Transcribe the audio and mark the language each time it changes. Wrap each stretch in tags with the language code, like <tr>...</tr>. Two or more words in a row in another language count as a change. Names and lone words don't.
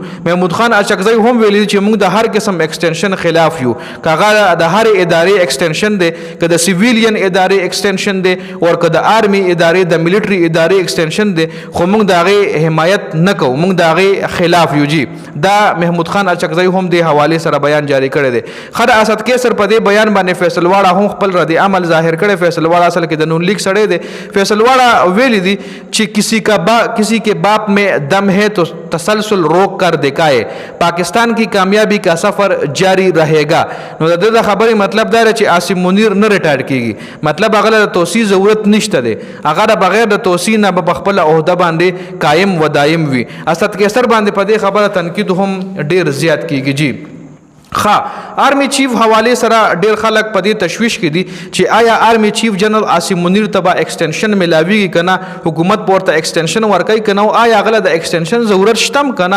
<ps>محمود خان اچکزی هم ویلي چې مونږ د هر قسم ایکسټنشن خلاف یو، کاغه د هر ادارې ایکسټنشن دی، که د سیویلین ادارې ایکسټنشن دی او که د آرمی ادارې د ملټری ادارې ایکسټنشن دی، خو موږ د هغې حمایت نه کوو، موږ د هغې خلاف یو. جی دا محمود خان اچکزی هم د حوالې سره بیان جاری کړی دی. خر اسد کیسر په دې بیان باندې فیصل واړه هم خپل رد عمل ظاهر کړی. فیصل واړه اصل کې د نون لیگ سړی دی.</ps> <ur>فیصل واړه</ur> <ps>ویلی دی چې</ps> <ur>کسی کے باپ میں دم ہے تو تسلسل روک کر دکھائے، پاکستان کی کامیابی کا سفر جاری رہے گا.</ur> <ps>نو د دې خبرې مطلب دا چې عاصم منیر نه ریټایر کیږي، مطلب هغه د توسیع ضرورت نشته دی، هغه د بغیر د توسیع نه په خپل عہده باندې قائم و دائم وي. اسد کیسر باندې په دې خبره تنقید هم ډیر زیات کیږي. جی آرمی چیف حواله سره ډیر خلک په دې تشویش کې دي چې آیا آرمی چیف جنرال عاصم منیر ته به ایکسټنشن ملاویږي کنه، حکومت پورته ایکسټنشن ورکوي کنه، او آیا غله د ایکسټنشن ضرورت شتم کنه.</ps>